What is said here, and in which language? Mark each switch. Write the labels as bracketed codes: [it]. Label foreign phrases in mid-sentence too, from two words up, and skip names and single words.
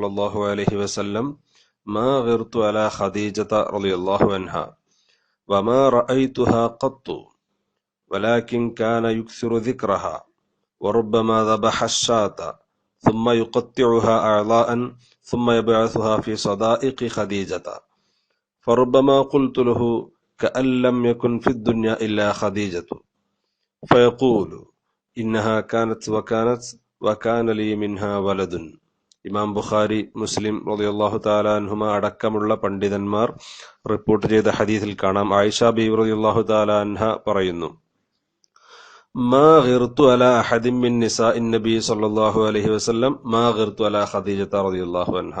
[ar] الله عليه وسلم ما غرت على خديجة رضي الله عنها وما رأيتها قط ولكن كان يكثر ذكرها وربما ذبح الشاة ثم يقطعها أعضاء ثم يبعثها في صدائق خديجة فربما قلت له كأن لم يكن في الدنيا إلا خديجة فيقول إنها كانت وكانت وكان لي منها ولد. [ml] ഇമാം ബുഖാരി, മുസ്ലിം [ar] رضي الله تعالى عنهما [ml] അടക്കമുള്ള പണ്ഡിതന്മാർ റിപ്പോർട്ട് ചെയ്ത ഹദീസിൽ കാണാം, ആയിഷ ബീവി [ar] رضي الله تعالى عنها [ml] പറയുന്നു, [ar] ما غرت على أحد من نساء النبي صلى الله عليه وسلم ما غرت على خديجة رضي الله عنها.